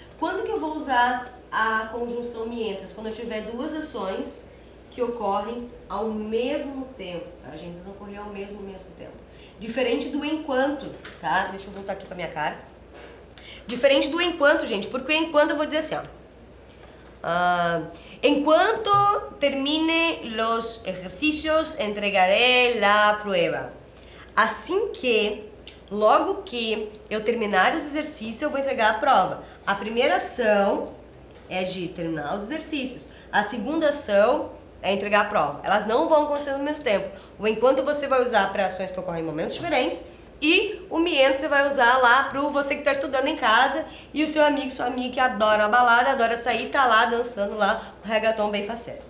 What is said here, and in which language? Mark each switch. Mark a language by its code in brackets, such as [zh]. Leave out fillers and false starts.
[pt] Quando que eu vou usar a conjunção mientras? Quando eu tiver duas ações que ocorrem ao mesmo tempo, tá, gente? Elas vão ocorrer ao mesmo tempo. Diferente do enquanto, tá? Deixa eu voltar aqui pra minha cara. Diferente do enquanto, gente, porque enquanto eu vou dizer assim, ó. [es] Enquanto termine los ejercicios, entregaré la prueba. [pt] Assim que Logo que eu terminar os exercícios, eu vou entregar a prova. A primeira ação é de terminar os exercícios. A segunda ação é entregar a prova. Elas não vão acontecer no mesmo tempo. O enquanto você vai usar para ações que ocorrem em momentos diferentes e o miento você vai usar lá para você que está estudando em casa e o seu amigo, sua amiga que adora uma balada, adora sair, tá lá dançando lá um reggaeton bem faceiro.